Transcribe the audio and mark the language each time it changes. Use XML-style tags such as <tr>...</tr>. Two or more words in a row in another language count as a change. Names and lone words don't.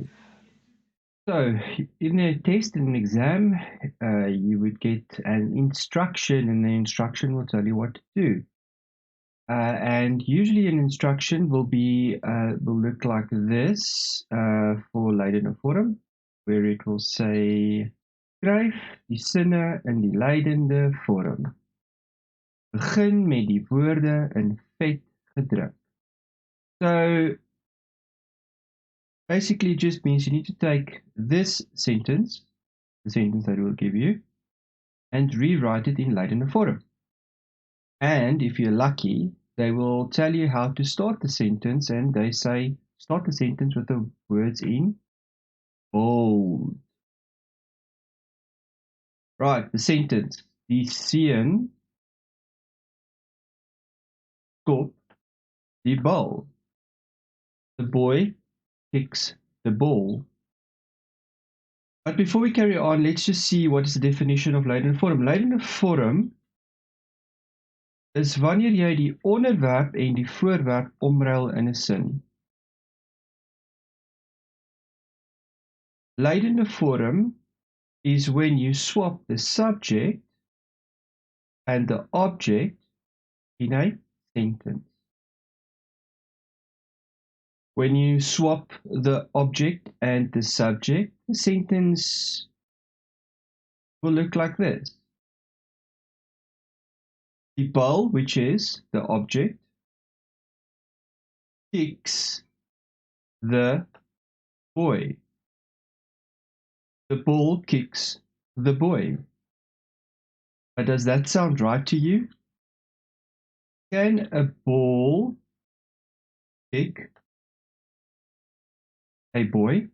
<en>So, in a test, in an exam, you would get an instruction, and the instruction will tell you what to do. And usually an instruction will look like this for</en> <af>Lydende vorm,</af> <en>where it will say</en> <af>skryf die sinne in die lydende vorm. Begin met die woorde in vet gedruk.</af> <en>So basically it just means you need to take this sentence, the sentence that it will give you, and rewrite it in</en> <af>lydende vorm.</af> <en>And if you're lucky, they will tell you how to start the sentence, and they say start the sentence with the words in bold. Right, the sentence.</en> <af>Die seun skop die bal.</af> <en>The boy kicks the ball. But before we carry on, let's just see what is the definition of</en> <af>lydende vorm. Lydende vorm is wanneer jy die onderwerp en die voorwerp omruil in 'n sin. Lydende vorm</af> <en>is when you swap the subject and the object in a sentence. When you swap the object and the subject, the sentence will look like this.</en> <af>Die bal,</af> <en>which is the object, kicks the boy. The ball kicks the boy. But does that sound right to you? Can a ball kick a boy?</en>